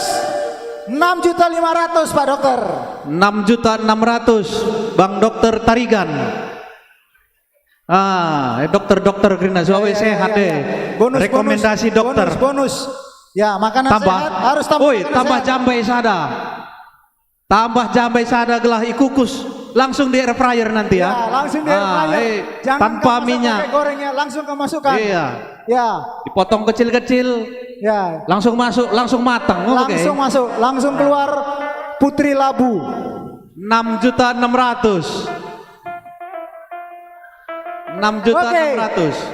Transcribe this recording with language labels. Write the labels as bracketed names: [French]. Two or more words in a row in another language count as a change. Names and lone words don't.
[Indonesian] 6.500.000 Pak Dokter. 6.600.000 Bang Dokter Tarigan. Dokter Grina Suawe sehat deh. Bonus, rekomendasi dokter. Bonus. Ya, makanan sehat harus [Batak Karo] tambah jambai sada. Tambah jambai sada gelah ikukus. [Indonesian] Langsung di [English] air fryer [Indonesian] nanti ya. Langsung di [English] air fryer. [Indonesian] Jangan tanpa minyak. Gorengnya langsung masukkan. Iya. Ya. Dipotong kecil-kecil. Ya. Langsung masuk, langsung matang. Langsung masuk, langsung keluar Putri Labu. 6.600.000. 6.600.000.